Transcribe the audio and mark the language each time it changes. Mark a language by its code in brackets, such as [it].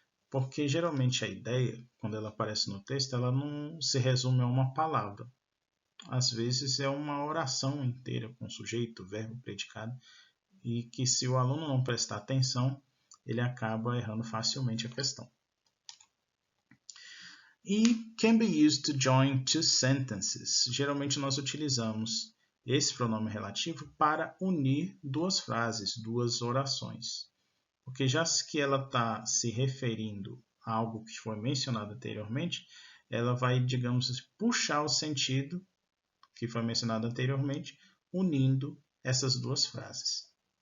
[pt] Porque geralmente a ideia, quando ela aparece no texto, ela não se resume a uma palavra. Às vezes é uma oração inteira com sujeito, verbo, predicado, e que se o aluno não prestar atenção, ele acaba errando facilmente a questão. [en] E can be used to join two sentences. [pt] Geralmente nós utilizamos esse pronome relativo para unir duas frases, duas orações. Porque já que ela está se referindo a algo que foi mencionado anteriormente, ela vai, digamos, puxar o sentido que foi mencionado anteriormente, unindo essas duas frases.